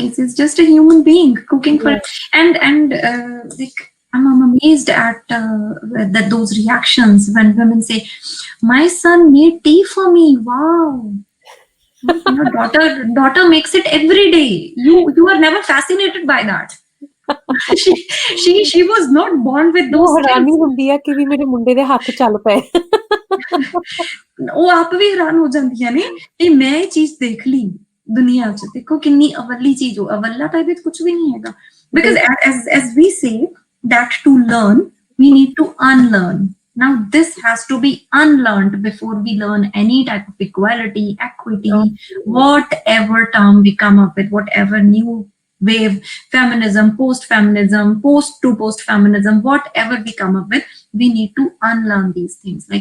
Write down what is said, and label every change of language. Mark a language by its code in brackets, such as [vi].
[en] It's just a human being cooking for. And like, I'm amazed at those reactions when women say, "My son made tea for me. Wow." Your daughter makes it every day. You are never fascinated by that. she was not born with those [pa] ਹੈਰਾਨੀ ਹੁੰਦੀ ਆ ਕਿ ਵੀ ਮੇਰੇ ਮੁੰਡੇ ਦੇ ਹੱਥ ਚੱਲ ਪਏ। ਉਹ ਆਪ ਵੀ ਹੈਰਾਨ ਹੋ ਜਾਂਦੀਆਂ ਨੇ ਕਿ ਮੈਂ ਇਹ ਚੀਜ਼ ਦੇਖ ਲਈ ਦੁਨੀਆ 'ਚ ਦੇਖੋ ਕਿੰਨੀ ਅਵੱਲੀ ਚੀਜ਼ ਹੋ ਅਵੱਲਾ ਤਾਂ ਇਹਦੇ 'ਚ ਕੁਝ ਵੀ ਨਹੀਂ ਹੈਗਾ [en] because as we say that to learn we need to unlearn. Now this has to be unlearned before we learn any type of equality, equity, whatever term we come up with, whatever new wave, feminism, post-feminism, post-feminism, whatever we come up with, we need to unlearn these things.